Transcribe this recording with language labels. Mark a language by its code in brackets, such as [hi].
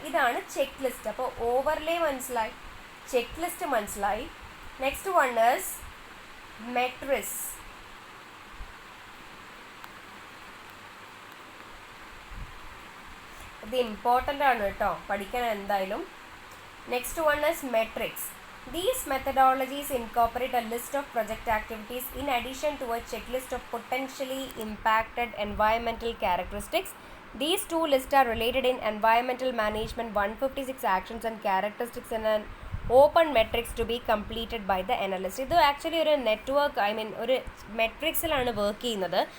[ml] ഇതാണ് check list. അപ്പോൾ overlay മനസ്സിലായി, ചെക്ക് ലിസ്റ്റ് മനസ്സിലായി. [en] Next one is metrics. [ml] ഇത് ഇമ്പോർട്ടൻ്റ് ആണ് കേട്ടോ, പഠിക്കാൻ എന്തായാലും. [en] Next one is metrics. These methodologies incorporate a list of project activities in addition to a checklist of potentially impacted environmental characteristics. These two lists are related in environmental management 156 actions and characteristics in an open metrics to be completed by the analyst. [ml] ഇത് actually ഒരു network, ഒരു മെട്രിക്സിലാണ് work ചെയ്യുന്നത്.